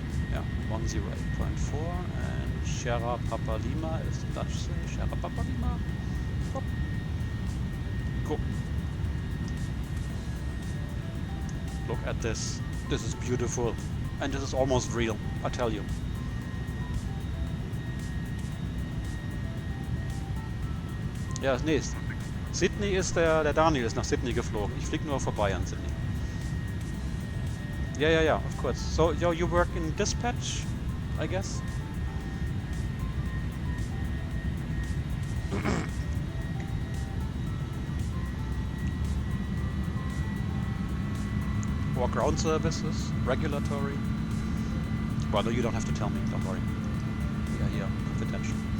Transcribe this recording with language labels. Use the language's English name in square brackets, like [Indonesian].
[English] Yeah, 108.4, and Sierra Papa Lima is the Dutch say. Sierra Papa Lima. Hop. Cool. Look at this. This is beautiful. And this is almost real, I tell you. [German] Ja, nee, Sydney ist der Daniel ist nach Sydney geflogen. Ich fliege nur vorbei an Sydney. [English] Yeah, of course. So, you work in dispatch, I guess? Or ground services, regulatory? Well, no, you don't have to tell me, don't worry. Yeah, confidential.